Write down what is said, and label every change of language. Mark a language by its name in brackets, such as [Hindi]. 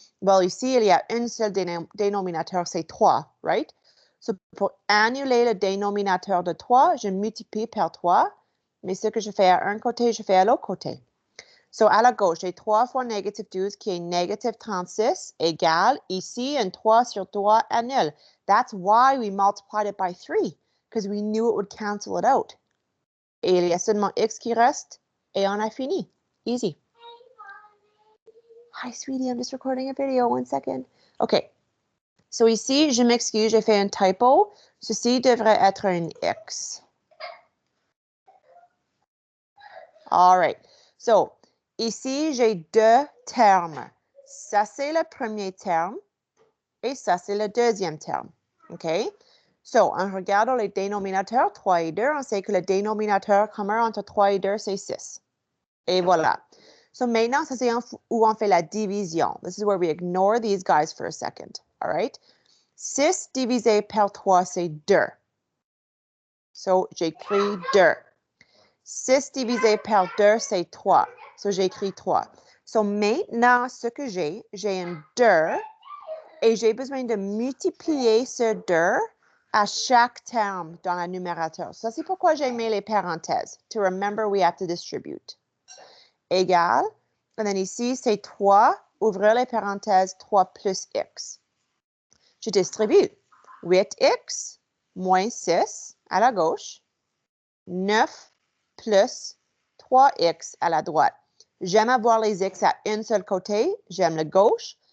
[French] Well, ici, il y a un seul dénominateur, c'est 3, right? So, pour annuler le dénominateur de 3, je multiplie par 3, mais ce que je fais à un côté, je fais à l'autre côté. So, à la gauche, j'ai 3 fois négative 12 qui est négative 36 égale ici un 3 sur 3 annule. [English] That's why we multiplied it by 3, because we knew it would cancel it out. [French] Et il y a seulement x qui reste et on a fini. [English] Easy. Hi, sweetie, I'm just recording a video. 1 second. OK. [French] So ici, je m'excuse, j'ai fait un typo. Ceci devrait être un x. All right. So, ici, j'ai 2 termes. Ça, c'est le premier terme et ça, c'est le deuxième terme. OK? So, en regardant les dénominateurs 3 et 2, on sait que le dénominateur commun entre 3 et 2, c'est 6. Et voilà. So, maintenant, ça, c'est où on fait la division. [English] This is where we ignore these guys for a second. All right? [French] 6 divisé par 3, c'est 2. So, j'écris 2. 6 divisé par 2, c'est 3. So, j'écris 3. So, maintenant, ce que j'ai un 2 et j'ai besoin de multiplier ce 2 à chaque terme dans la numérateur. Ça, c'est pourquoi j'ai mis les parenthèses. [English] To remember, we have to distribute. [French] Égal. Et then ici, c'est 3. Ouvrir les parenthèses, 3 plus x. Je distribue. 8x moins 6 à la gauche. 9 plus 3x à la droite. J'aime avoir les x à un seul côté. J'aime le gauche.